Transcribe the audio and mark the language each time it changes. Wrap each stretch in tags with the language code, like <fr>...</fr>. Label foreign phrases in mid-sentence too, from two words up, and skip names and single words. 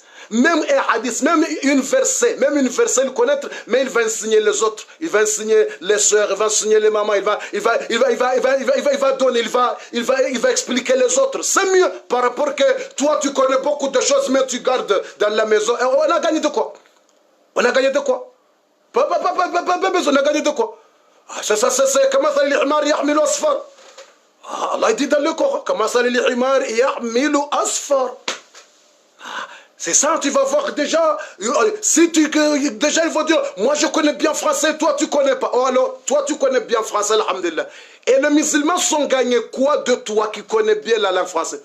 <fr>Même un hadith, même une verset, il connaît, mais il va enseigner les autres, il va enseigner les soeurs, il va enseigner les mamans, il va donner, il va expliquer les autres. C'est mieux par rapport que toi tu connais beaucoup de choses, mais tu gardes dans la maison. Et on a gagné de quoi? On a gagné de quoi? Pas besoin, on a gagné de quoi? C'est comment ça l'imar</fr> <ar>يحمل أسفارا.</ar> <fr>Allah dit dans le Coran, comment ça l'imar</fr> <ar>يحمل أسفارا.</ar> <fr>C'est ça, tu vas voir déjà, déjà ils vont dire, moi je connais bien français, toi tu connais pas. Oh alors, toi tu connais bien français, alhamdulillah. Et les musulmans sont gagnés quoi de toi qui connais bien la langue française?</fr>